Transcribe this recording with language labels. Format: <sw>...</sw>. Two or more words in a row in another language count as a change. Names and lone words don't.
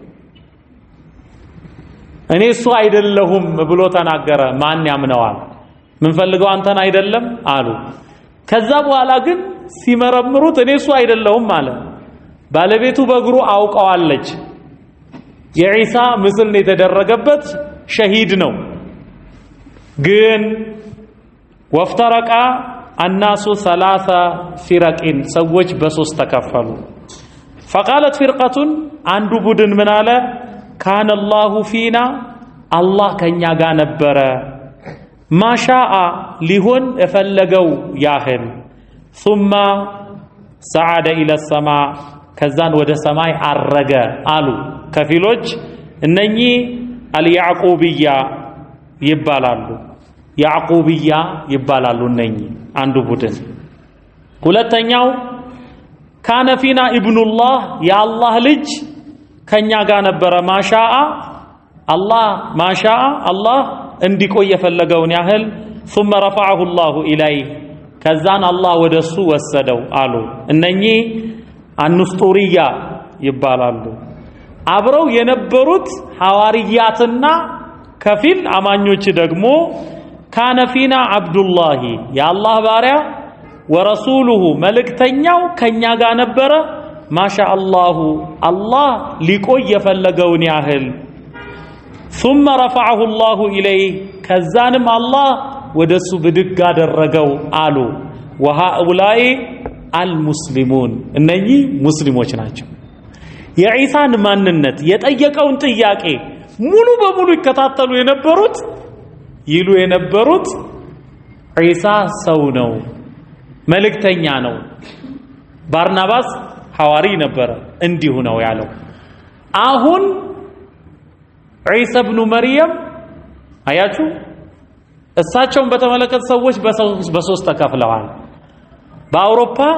<am>እኔ እሱ አይደለሁም ብሎ ተናገረ ማን ያምነዋል ምን ፈልገው አንተን አይደለም አሉ ከዛ በኋላ ግን ሲመረምሩት እኔ እሱ አይደለሁም አለ ባለቤቱ በእግሩ አውቀዋለች የዒሳ ምስል ነው የተደረገበት ሸሂድ ነው ግን</am> <ar>وافترق الناس ثلاثة فرق</ar> <am>ሰዎች በሶስት ተከፈሉ</am> <ar>فقالت فرقة</ar> <am>አንዱ ቡድን ምን አለ</am> <ar>كان الله فينا</ar> <am>الله ከኛ ጋር ነበረ ማሻአ ሊሆን የፈለገው ያህል</am> <ar>ثم صعد الى السماء</ar> <am>ከዛን ወደ ሰማይ አረገ አሉ ከፊሎች እነኚህ አልያዕቁብያ ይባላሉ ያዕቁብያ ይባላሉ እነኚህ አንዱ ቡድን ሁለተኛው</am> <ar>كان فينا ابن الله</ar> <am>የአላህ ልጅ ከኛ ጋር ነበረ ማሻአ አላህ እንዲቆይ የፈለገውን ያህል</am> <ar>ثم رفعه الله إليه</ar> <am>ከዛን አላህ ወደሱ ወሰደው አሉ እነኚህ አንስጡሪያ ይባላሉ አብረው የነበሩት ሐዋርያትና ከፊል አማኞች ደግሞ</am> <ar>كان فينا عبد الله</ar> <am>የአላህ ባሪያ ወረሱሉሁ መልእክተኛው ከኛ ጋር ነበረ ማሻአላሁ አላህ ሊቆይ የፈለገውን ያህል</am> <ar>ثم رفعه الله إليه</ar> <am>ከዛንም አላህ ወደሱ ብድግ አደረገው አሉ وهؤلاء المسلمون እነኚህ ሙስሊሞች ናቸው የዒሳን ማንነት የጠየቀውን ጥያቄ ሙሉ በሙሉ ይከታተሉ የነበሩት ይሉ የነበሩት ዒሳ ሰው ነው መልእክተኛ ነው ባርናባስ ሐዋሪ ነበረ እንዲሁ ነው ያለው አሁን ዒሳ ኢብኑ መርየም አያችሁ እሳቸውን በተመለከተ ሰዎች በሶስት ተከፍለዋል በአውሮፓ</am>